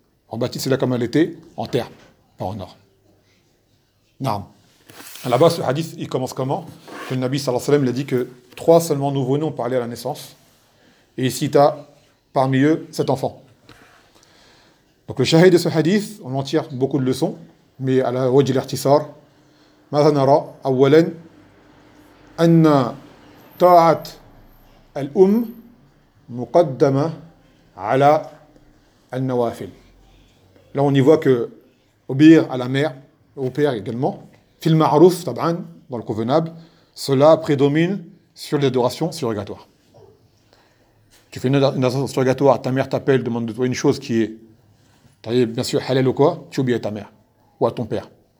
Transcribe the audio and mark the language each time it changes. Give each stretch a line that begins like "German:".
French: On bâtit cela comme elle était, en terre, pas en or. Naam. Là-bas, ce hadith, il commence comment ? Que le Nabi sallallahu alayhi wa sallam, il a dit que trois seulement nouveau-nés ont parlé à la naissance. Et ici, tu as parmi eux cet enfant. Donc le shahid de ce hadith, on en tire beaucoup de leçons. Mais à la
Arabic: wajh al-irtisar, ماذا نرى أولا أن طاعة الأم مقدمة على النوافل.
French: Là, on y voit que obéir à la mère, au père également,
Arabic: fil ma'aruf, tab'an,
French: dans le convenable, cela prédomine sur l'adoration surrogatoire. Tu fais une adoration surrogatoire, ta mère t'appelle, demande de toi une chose qui est, bien sûr, halal ou quoi, tu obéis à ta mère ou à ton père.